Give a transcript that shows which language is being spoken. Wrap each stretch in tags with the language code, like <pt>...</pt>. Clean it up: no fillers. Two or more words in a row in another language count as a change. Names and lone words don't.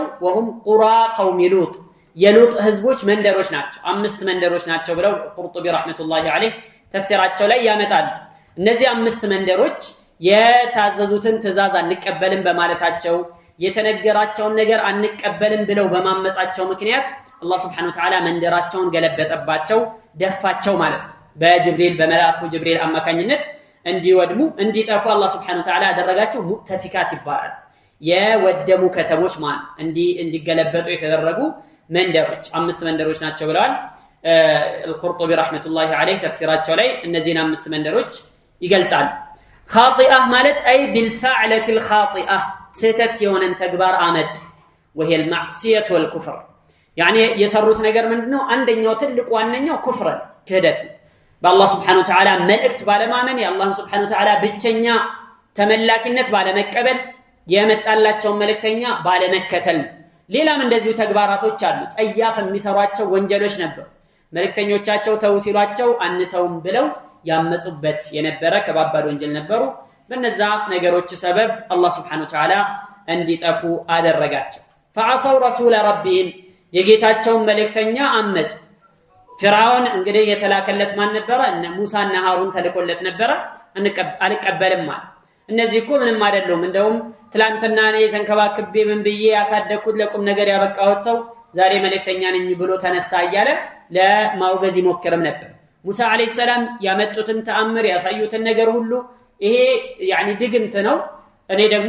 <ar>وهم قرى قوم لوط</ar> <am>የሉጥ ህዝቦች መንደሮች ናቸው። 5 መንደሮች ናቸው ብለው ቁርጡቢ</am> <ar>رحمة الله عليه</ar> <am>ተፍሲራቸው ላይ ያመጣሉ። እነዚህ 5 መንደሮች የታዘዙትን ትእዛዝ አንቀበልም በማለታቸው የተነገራቸውን ነገር አንቀበልም ብለው በማመጻቸው ምክንያት አላህ</am> <ar>سبحانه وتعالى</ar> <am>መንደራቸውን ገለበጠባቸው፣ ደፋቸው ማለት ነው። በጅብሪል በመላእክቱ ጅብሪል አማካኝነት እንዲወድሙ እንዲጠፉ አላህ</am> <ar>سبحانه وتعالى</ar> <am>ያደረጋቸው ሙተፊካት ይባላል። የወደሙ ከተሞች ማን እንዲገለበጡ የተደረጉ መንደሮች 5 መንደሮች ናቸው ብለዋል</am> <ar>القرطبي رحمة الله عليه</ar> <am>تفسيراቸው ላይ እነዚህን 5 መንደሮች ይገልጻል خاطئة ማለት</am> <ar>أي بالفعلة الخاطئة</ar> <am>ስተት የሆነን ተግባር አመጡ</am> <ar>وهي المعصية والكفر يعني</ar> <am>የሰሩት ነገር ምንድነው አንደኛው ትልቁ ዋነኛው ኩፍር ክህደት በአላህ</am> <ar>سبحانه وتعالى</ar> <am>መልእክት ባለማመን የአላህ</am> <ar>سبحانه وتعالى</ar> <am>ብቸኛ ተመላኪነት ባለመቀበል የመጣላቸው መልእክተኛ ባለመከተል ሌላም እንደዚሁ ተግባራቶች አሉ ጸያፍ የሚሰሯቸው ወንጀሎች ነበሩ መልእክተኞቻቸው ተው ሲሏቸው አንተውም ብለው ያመጹበት የነበረ ከባባድ ወንጀል ነበሩ በነዛ ነገሮች ሰበብ አላህ</am> <ar>سبحانه وتعالى</ar> <am>እንዲጠፉ አደረጋቸው</am> <ar>فعصوا رسول ربهم</ar> <am>የጌታቸው መልእክተኛ አመጹ ፍራውን እንግዲህ የተላከለት ማን ነበር እነ ሙሳና ሃሩን ተልኮለት ነበር አንቀበልም ማለት እነዚህ እኮ ምንም አይደሉም እንደውም ትላንትና እኔ ተንከባክቤ ምን ብዬ ያሳደኩት ለቁም ነገር ያበቃሁት ሰው ዛሬ መልእክተኛ ነኝ ብሎ ተነሳ እያለ ለማውገዝ ይሞክርም ነበር ሙሳ</am> <ar>عليه السلام</ar> <am>ያመጡትን ተአምር ያሳዩትን ነገር ሁሉ ይሄ يعني ድግምት ነው እኔ ደግሞ</am>